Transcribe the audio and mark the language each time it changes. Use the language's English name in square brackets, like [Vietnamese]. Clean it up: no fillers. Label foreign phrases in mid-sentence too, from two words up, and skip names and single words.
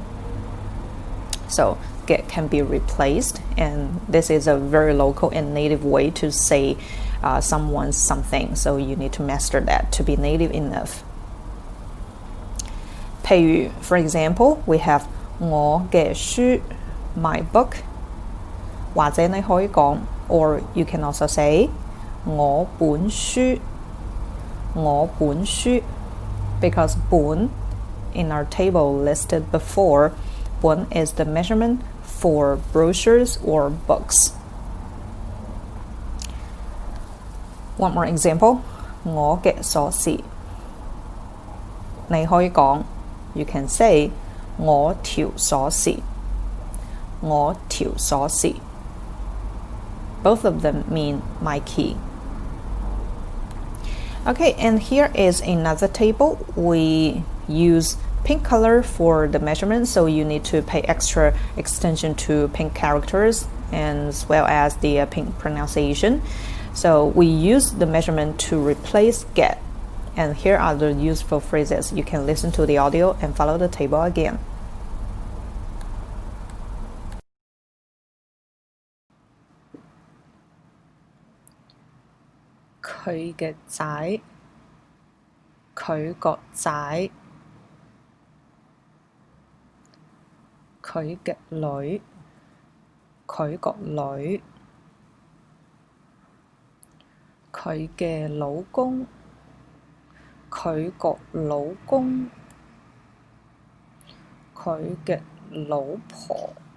[English] So get can be replaced, and this is a very local and native way to say someone's something, so you need to master that to be native enough. 譬如 for example, we have [Cantonese] 我嘅書 [English] my book, [Cantonese] 或者你可以講 [English] or you can also say [Cantonese] 我本書 [English] because 本 in our table listed before, 本 is the measurement for brochures or books. One more example, [Cantonese] 我嘅鎖匙。你可以講 [English] you can say [Cantonese] 我條鎖匙。我條鎖匙。 [English] Both of them mean my key. Okay, and here is another table. We use pink color for the measurement, so you need to pay extra attention to pink characters as well as the pink pronunciation. So we use the measurement to replace get. And here are the useful phrases. You can listen to the audio and follow the table again. [Cantonese] 佢嘅仔，佢個仔，佢嘅女，佢個女，佢嘅老公，佢個老公，佢嘅老婆，